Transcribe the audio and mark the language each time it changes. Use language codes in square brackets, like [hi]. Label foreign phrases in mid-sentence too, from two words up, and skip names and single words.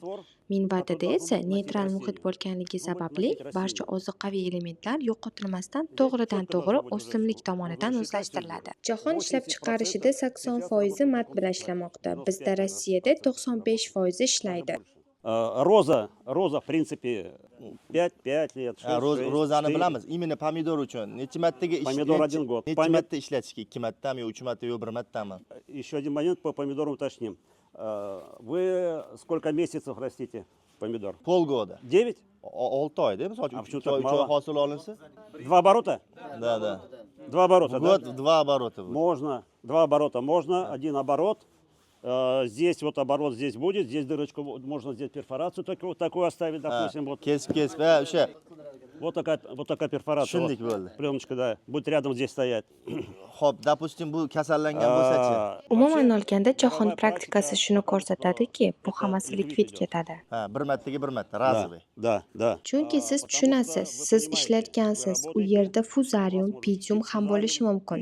[uz] Minvadada esa neytral muhit bo'lganligi sababli barcha ozuqaviy elementlar yo'qotilmasdan to'g'ridan-to'g'ri o'simlik tomonidan o'zlashtiriladi. Jahon ishlab chiqarishida 80% mat bilan ishlamoqda. Bizda Rossiyada 95% ishlaydi. Roza, [ru] в принципе, 5 лет, 6 [uz] Rozani bilamiz. Именно pomidor uchun necha martaga Pomidor 1 год. Necha marta ishlatishga? 2 martami, 3 marta yo 1 martami? [ru] Еще один момент по помидорам уточним. Вы сколько месяцев растите помидор? Polgoda. 9? [uz] 6 oyda, misol uchun [ru] А почему 3 так [uz] oy [ru] мало? [uz] hosil olinsa? [ru] 2 оборота? Да. 2 оборота, да? Год 2 оборота будет. Можно. 2 оборота можно, 1 оборот. Здесь вот оборот здесь будет, здесь дырочку можно здесь перфорацию такую оставить, допустим, вот. [uz] Kesib, o'sha [ru] Вот такая перфорация. [uz] Tushundik [ru] Вот. [uz] bo'ldi. [ru] Пленочка, да, будет рядом здесь стоять. [uz] Xo'p, допустим, bu kasallangan bo'lsa-chi? Umuman olganda jahon praktikasi shuni ko'rsatadiki, bu hammasi likvid ketadi. Ha, 1 martaga 1 marta, razovый. [ru] Да. [uz] Chunki siz tushunasiz, siz ishlatgansiz, u yerda fuzarium, pidium ham bo'lishi mumkin.